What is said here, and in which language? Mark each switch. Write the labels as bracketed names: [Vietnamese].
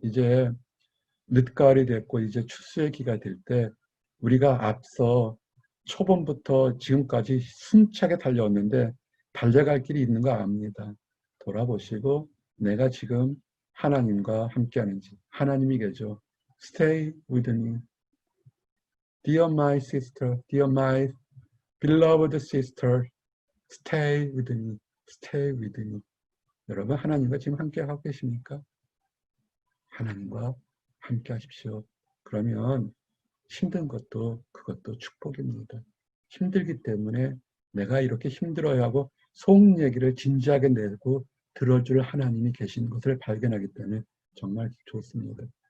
[Korean] 이제 늦가을이 됐고 이제 추수의 기가 될 때 우리가 앞서 초반부터 지금까지 숨차게 달려왔는데 달려갈 길이 있는 거 압니다. 돌아보시고 내가 지금 하나님과 함께하는지. 하나님이 계죠. [English] Stay with me. Dear my sister, dear my beloved sister, stay with me. Stay with me. [Korean] 여러분 하나님과 지금 함께하고 계십니까? 하나님과 함께 하십시오. 그러면 힘든 것도 그것도 축복입니다. 힘들기 때문에 내가 이렇게 힘들어야 하고 속 얘기를 진지하게 내고 들어줄 하나님이 계신 것을 발견하기 때문에 정말 좋습니다.